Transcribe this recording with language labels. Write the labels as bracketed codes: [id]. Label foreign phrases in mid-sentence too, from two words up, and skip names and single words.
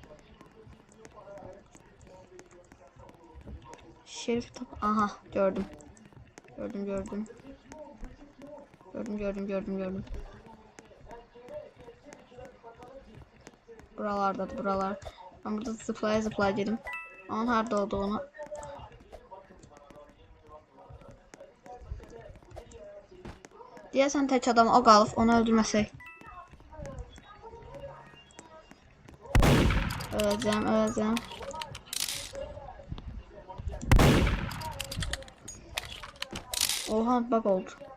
[tr] Şerif aha gördüm. Gördüm gördüm. Gördüm. Buralardadır buralar. Ben burada zıplaya dedim. [az] Onun harda olduğunu. Deyəsən tek adam o qalıb, onu öldürməsək. Öləcəm. [tr] Oha, bug oldu.